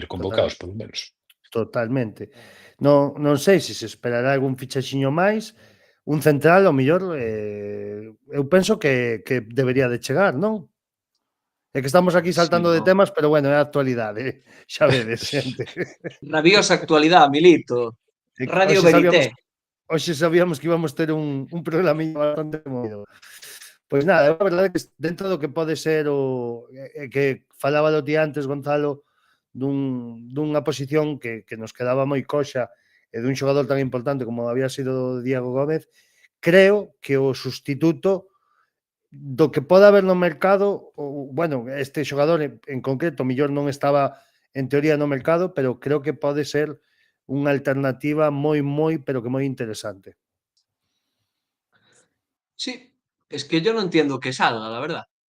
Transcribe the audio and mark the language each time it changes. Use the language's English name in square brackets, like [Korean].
[Galician] ir convocados, polo menos. totalmente. Non sei se se esperará algún fichaxiño máis, un central, ao mellor, eu penso que debería de chegar, non? É que estamos aquí saltando Sí, no. temas, pero bueno, é a actualidade, xa vedes, xente. [Spanish] Rabiosa actualidad, Milito. [Galician] E que [Spanish] Radio Verité. [Galician] hoxe sabíamos que íbamos ter un programinha bastante movido. Pois nada, a verdade é que dentro do que pode ser que falaba do ti antes, Gonzalo, dunha posición que nos quedaba moi coxa e dun xogador tan importante como había sido Diego Gómez, creo que o sustituto do que pode haber no mercado, bueno, este xogador en concreto, mellor non estaba en teoría no mercado, pero creo que pode ser unha alternativa moi, pero que moi interesante. [Spanish] Sí, es que yo no entiendo que salga, la verdad.